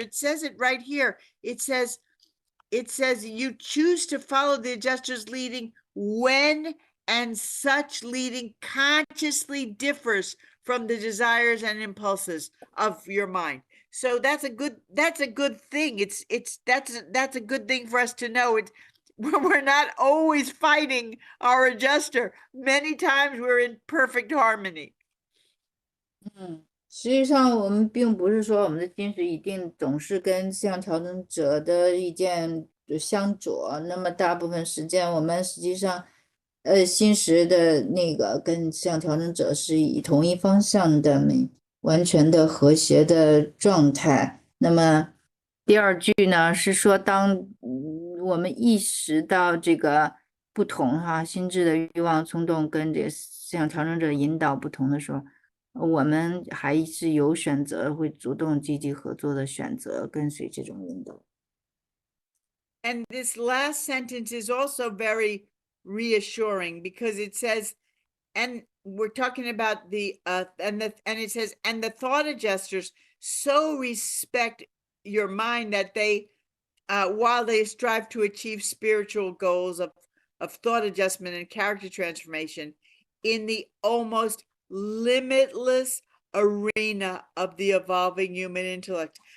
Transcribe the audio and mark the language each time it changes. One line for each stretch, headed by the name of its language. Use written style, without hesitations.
English: It says it right here. It says you choose to follow the adjuster's leading when and such leading consciously differs from the desires and impulses of your mind. So that's a good thing. That's a good thing for us to know. We're not always fighting our adjuster. Many times we're in perfect harmony.
Chinese: 实际上我们并不是说我们的心识一定总是跟思想调整者的意见相左，那么大部分时间我们实际上心识的那个跟思想调整者是以同一方向的完全的和谐的状态。那么第二句呢是说，当我们意识到这个不同心智的欲望冲动跟这个思想调整者引导不同的时候，我们还是有选择，会主动积极合作的选择，跟随这种引导。
English: And this last sentence is also very reassuring because it says, and we're talking about and it says, and the thought adjusters so respect your mind that they, while they strive to achieve spiritual goals of thought adjustment and character transformation in the almost limitless arena of the evolving human intellect.